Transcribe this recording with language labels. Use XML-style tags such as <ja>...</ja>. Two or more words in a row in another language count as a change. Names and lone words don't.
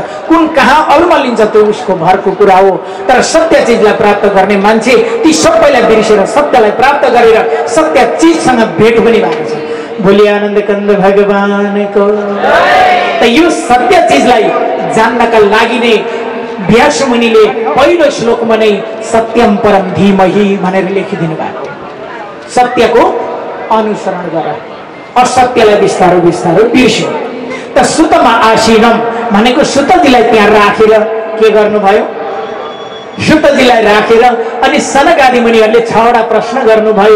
<ne>कुन कहाँ अल्मलिन्छ त्यो उसको भरको कुरा हो। तर सत्य चिजलाई प्राप्त गर्ने मान्छे ती सबैलाई बिर्सेर सत्यलाई प्राप्त गरेर सत्य चिजसँग भेट पनि भएको छ। भोलि आनन्द कन्द भगवानको। त यो सत्य चिजलाई जान्नका लागि नै व्यास मुनिले पहिलो श्लोकमा नै</ne> <sa>सत्यम परम धीमहि</sa> <ne>भनेर लेखिदिनु भएको। सत्यको अनुसरण गर, असत्यलाई बिस्तारो बिस्तारो बिर्स्यो। त</ne> <sa>सुतमा आसीनम</sa> <ne>भनेको सुतजीलाई त्यहाँ राखेर के गर्नुभयो, सुतजीलाई राखेर अनि सनक आदि मुनिहरूले 6वटा प्रश्न गर्नुभयो।</ne>